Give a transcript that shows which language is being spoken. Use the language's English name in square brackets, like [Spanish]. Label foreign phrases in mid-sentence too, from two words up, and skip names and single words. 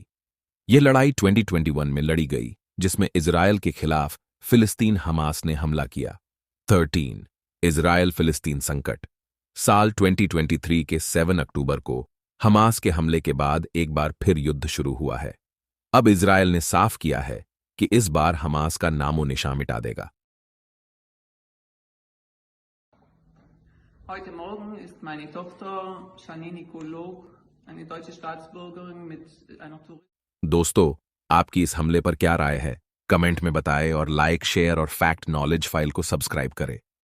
[Hindi] यह लड़ाई 2021 में लड़ी गई, जिसमें इजरायल के खिलाफ फिलिस्तीन हमास ने हमला किया। 13 इजरायल फिलिस्तीन संकट। साल 2023 के 7 अक्टूबर को हमास के हमले के बाद एक बार फिर युद्ध शुरू हुआ है। अब इजरायल ने साफ किया है कि इस बार हमास का नामो निशान मिटा देगा। [German] Heute Morgen ist meine Tochter Janine Nicolog, eine deutsche Staatsbürgerin mit einer [Hindi] दोस्तों, आपकी इस हमले पर क्या राय है? कमेंट में बताएं और लाइक, शेयर और फैक्ट नॉलेज फाइल को सब्सक्राइब करें।